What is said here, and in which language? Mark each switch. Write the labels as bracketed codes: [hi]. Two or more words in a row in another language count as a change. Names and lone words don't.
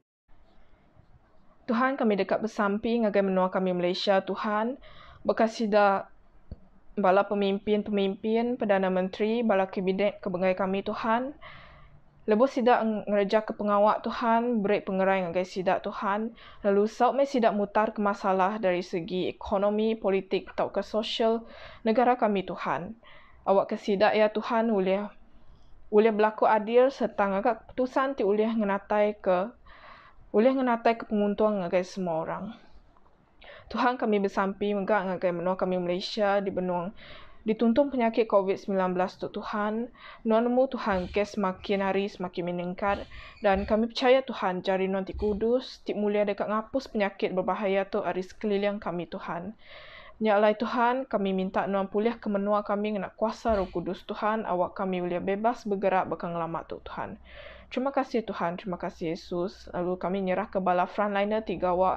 [iba] Tuhan kami dekat bersampi ngagai menua kami Malaysia Tuhan. Bekasi dah bala pemimpin, Perdana Menteri, bala kabinet kebengai kami Tuhan. Lepas sidak ngereja ke pengawak Tuhan, beri pengerai ngagai sidak Tuhan. Lalu saut me sidak mutar ke masalah dari segi ekonomi, politik atau ke sosial negara kami Tuhan. Awak ke sidak ya Tuhan boleh berlaku adil serta ngagak keputusan ti boleh ngenatai ke penguntung ngagai semua orang. Tuhan kami bersampi megak ngagai menua kami Malaysia di benua Dituntun penyakit COVID-19 tu Tuhan, Nuanmu Tuhan kes [ms] semakin hari semakin meningkat dan kami percaya [iba] Tuhan jari Nuan Ti Kudus, Ti Mulia dekat ngapus penyakit berbahaya tu hari sekeliling kami Tuhan. Nyalai Tuhan, kami minta Nuan pulih kemenua kami nak kuasa Roh Kudus Tuhan, awak kami boleh bebas bergerak bekang lama tu Tuhan. Terima kasih Tuhan, terima kasih Yesus. Lalu kami nyerah ke bala frontliner 3 gawak.